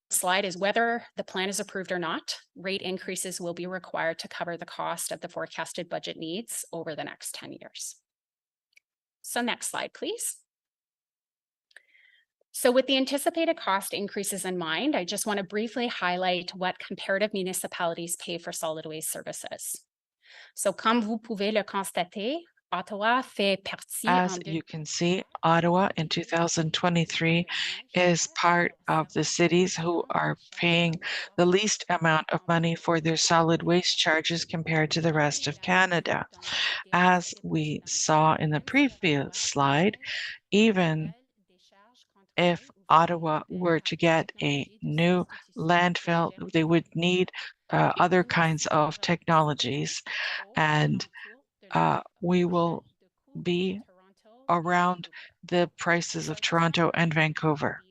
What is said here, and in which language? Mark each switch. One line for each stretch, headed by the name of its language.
English: slide is whether the plan is approved or not, rate increases will be required to cover the cost of the forecasted budget needs over the next 10 years. So next slide, please. So with the anticipated cost increases in mind, I just want to briefly highlight what comparative municipalities pay for solid waste services.
French: So comme vous pouvez le constater, Ottawa fait partie
English: As you can see, Ottawa in 2023 is part of the cities who are paying the least amount of money for their solid waste charges compared to the rest of Canada. As we saw in the previous slide, even if Ottawa were to get a new landfill, they would need other kinds of technologies, and we will be around the prices of Toronto and Vancouver.